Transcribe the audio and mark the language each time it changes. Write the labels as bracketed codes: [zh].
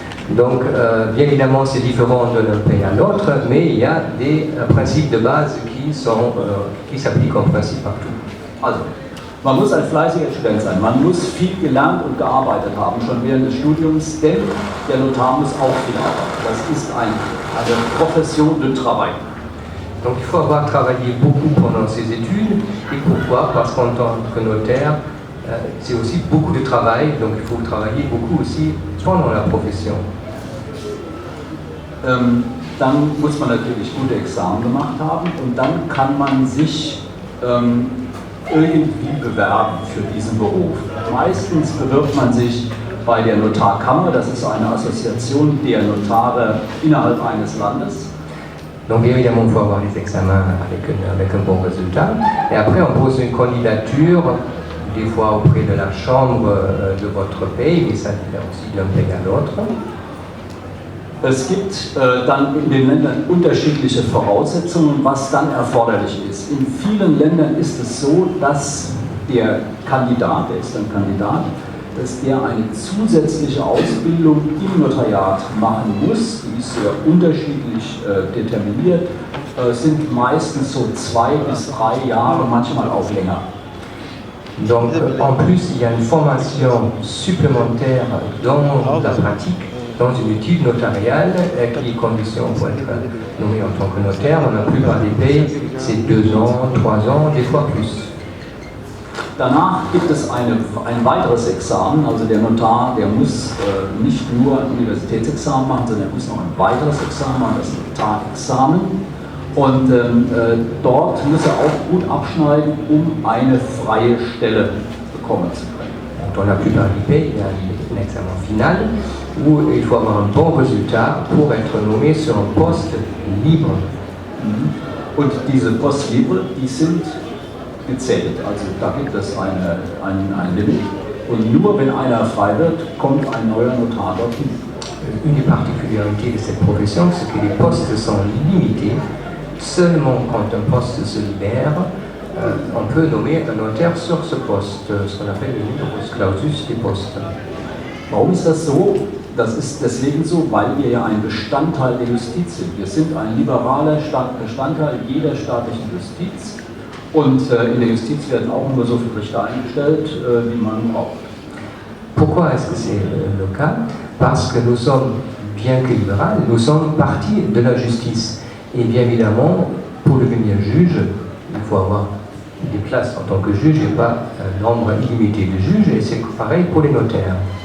[fr] Donc, bien évidemment, c'est différent d'un pays à l'autre, mais il y a des principes de base qui s'appliquent en principe partout. [de] Also, man muss ein fleißiger Student sein, man muss viel gelernt und gearbeitet haben, schon während des Studiums, denn der Notar muss auch viel arbeiten. Das ist eine Profession [fr] de travail. Donc il faut avoir travaillé beaucoup pendant ses études, et pourquoi? Parce qu'en tant que notaire, c'est aussi beaucoup de travail, donc il faut travailler beaucoup aussi pendant la profession. [de] Dann muss man natürlich gute Examen gemacht haben und dann kann man sich irgendwie bewerben für diesen Beruf. Meistens bewirbt man sich bei der Notarkammer, das ist eine Assoziation der Notare innerhalb eines Landes. [fr] Donc bien évidemment, il faut avoir les examens avec un bon résultat. Et après, on pose une candidature, des fois auprès de la chambre de votre pays, mais ça diffère aussi d'un pays à l'autre. [de] Es gibt dann in den Ländern unterschiedliche Voraussetzungen, was dann erforderlich ist. In vielen Ländern ist es so, dass der Kandidat, der ist ein Kandidat, dass der eine zusätzliche Ausbildung im Notariat machen muss. Die ist sehr unterschiedlich determiniert, sind meistens so 2 bis 3 Jahre, manchmal auch länger. [fr] Donc en plus, il y a une formation supplémentaire dans la pratique, dans une étude notariale qui est condition pour être nommé en tant que notaire. Dans la plupart des pays, c'est 2 ans, 3 ans, des fois plus. [de] Danach gibt es ein weiteres Examen, also der Notar, der muss nicht nur ein Universitätsexamen machen, sondern er muss noch ein weiteres Examen machen, das Notarexamen. Und dort muss er auch gut abschneiden, um eine freie Stelle bekommen zu können. [fr] Dans la plupart des pays, il y a un examen final où il faut avoir un bon résultat pour être nommé sur un poste libre. [de] Und diese [fr] Post libre, [de] die sind gezählt, also da gibt es ein Limit. Und nur wenn einer frei wird, kommt ein neuer Notar dorthin. [fr] Une des particularités de cette profession, c'est que les postes sont limités. Seulement quand un poste se libère, on peut nommer un notaire sur ce poste, ce qu'on appelle le numerus clausus des postes. [de] Warum ist das so? Das ist deswegen so, weil wir ja ein Bestandteil der Justiz sind. Wir sind ein liberaler Bestandteil jeder staatlichen Justiz und in der Justiz werden auch nur so viele Richter eingestellt, wie man braucht. [fr] Pourquoi est-ce que c'est le cas? Parce que nous sommes, bien que libéral, nous sommes partie de la justice. Et bien évidemment, pour devenir juge, il faut avoir des places en tant que juge, il n'y a pas un nombre illimité de juges, et c'est pareil pour les notaires.